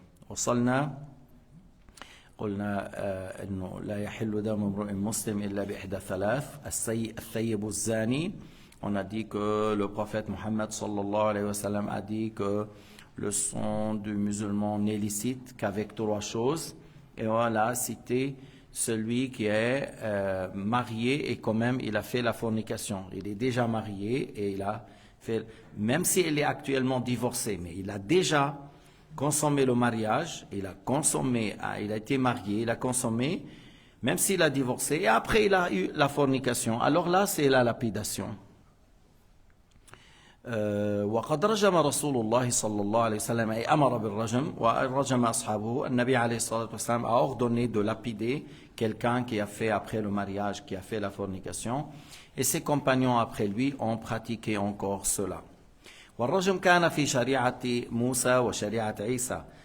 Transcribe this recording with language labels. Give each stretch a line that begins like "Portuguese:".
Arabic: وصلنا قلنا أنه لا يحل دم امرئ مسلم إلا بإحدى ثلاث: الثيب الزاني.
French: On a dit que le prophète Mohammed sallallahu alayhi wa sallam a dit que le sang du musulman n'est licite qu'avec trois choses. Et on a cité celui qui est marié et quand même il a fait la fornication. Il est déjà marié et il a fait, même s'il est actuellement divorcé, mais il a déjà consommé le mariage, il a consommé, il a été marié, il a consommé, même s'il a divorcé, et après il a eu la fornication. Alors là, c'est la lapidation.
Arabic: وقد رجم رسول الله صلى الله عليه وسلم أي أمر بالرجم ورجم أصحابه. النبي عليه الصلاة والسلام
French: a ordonné de lapider quelqu'un qui a fait après le mariage, qui a fait la fornication, et ses compagnons après lui ont pratiqué encore cela.
Arabic: والرجم كان في شريعة موسى وشريعة عيسى.